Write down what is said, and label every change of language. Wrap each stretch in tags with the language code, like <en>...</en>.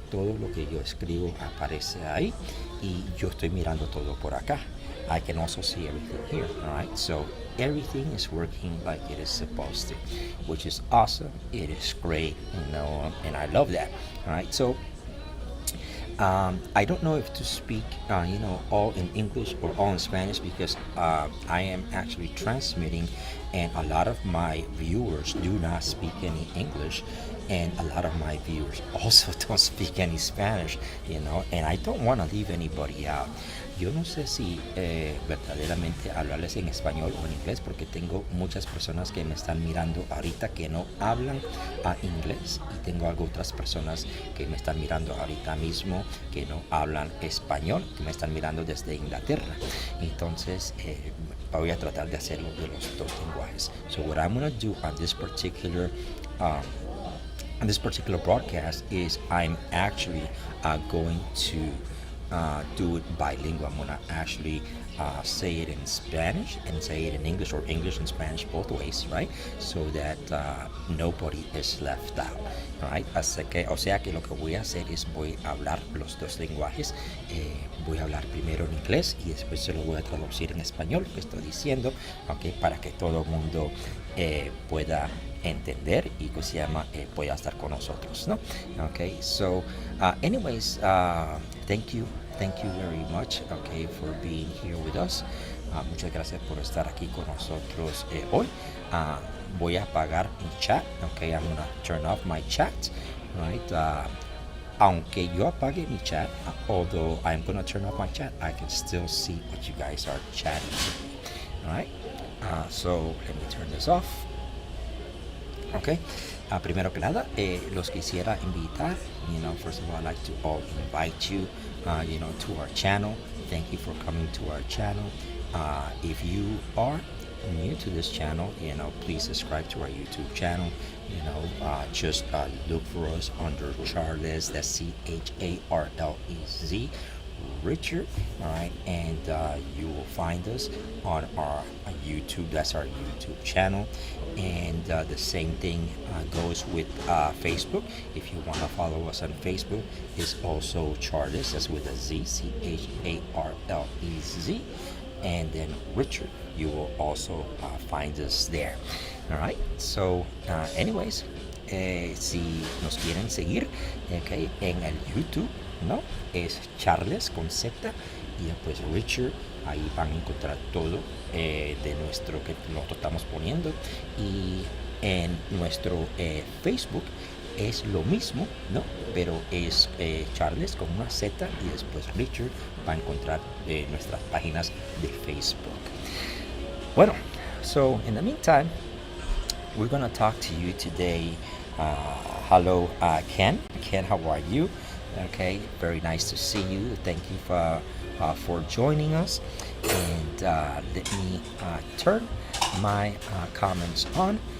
<es>Todo lo que yo escribo aparece ahí y yo estoy mirando todo por acá.</es> <en>I can also see everything here, right? So everything is working like it is supposed to, which is awesome. It is great, and I love that, right? So I don't know if to speak, all in English or all in Spanish, because I am actually transmitting, and a lot of my viewers do not speak any English, and a lot of my viewers also don't speak any Spanish, and I don't want to leave anybody out.</en> <es>Yo no sé si verdaderamente hablarles en español o en inglés, porque tengo muchas personas que me están mirando ahorita que no hablan inglés, y tengo otras personas que me están mirando ahorita mismo que no hablan español, que me están mirando desde Inglaterra. Entonces voy a tratar de hacerlo de los dos lenguajes.</es> <en>So what I'm going to do on this particular broadcast is I'm actually going to do it bilingual. I'm gonna actually say it in Spanish and say it in English, or English and Spanish, both ways, right? So that nobody is left out, right?</en> <es>O sea que lo que voy a hacer es voy a hablar los dos lenguajes. Voy a hablar primero en inglés y después se lo voy a traducir en español, lo que estoy diciendo, okay, para que todo el mundo pueda entender y que se llama pueda estar con nosotros, ¿no?</es> <en>Okay, so anyways, thank you very much, okay, for being here with us.</en> <es>Muchas gracias por estar aquí con nosotros hoy. Voy a apagar mi chat,</es> <en>okay, I'm gonna turn off my chat, right?</en> <es>Aunque yo apague mi chat,</es> <en>although I'm gonna turn off my chat, I can still see what you guys are chatting with me, all right? So let me turn this off. Okay.</en> <es>Primero que nada, los quisiera invitar.</es> <en>First of all, I'd like to all invite you, to our channel. Thank you for coming to our channel. If you are new to this channel, please subscribe to our YouTube channel. Just look for us under Charlez. That's Charlez. Richard, all right, and you will find us on our YouTube. That's our YouTube channel, and the same thing goes with Facebook. If you want to follow us on Facebook, it's also Charlez. That's with a Z, Charlez, and then Richard. You will also find us there. All right. So, anyways,</en> <es>si nos quieren seguir, okay, en el YouTube, ¿no? Es Charlez con Z y después Richard. Ahí van a encontrar todo de nuestro que nosotros estamos poniendo. Y en nuestro Facebook es lo mismo, ¿no? Pero es Charlez con una Z y después Richard. Va a encontrar nuestras páginas de Facebook.</es> <en>Bueno, so in the meantime, we're gonna talk to you today. Hello, Ken. Ken, how are you? Okay, very nice to see you. Thank you for joining us. And let me turn my comments on.</en>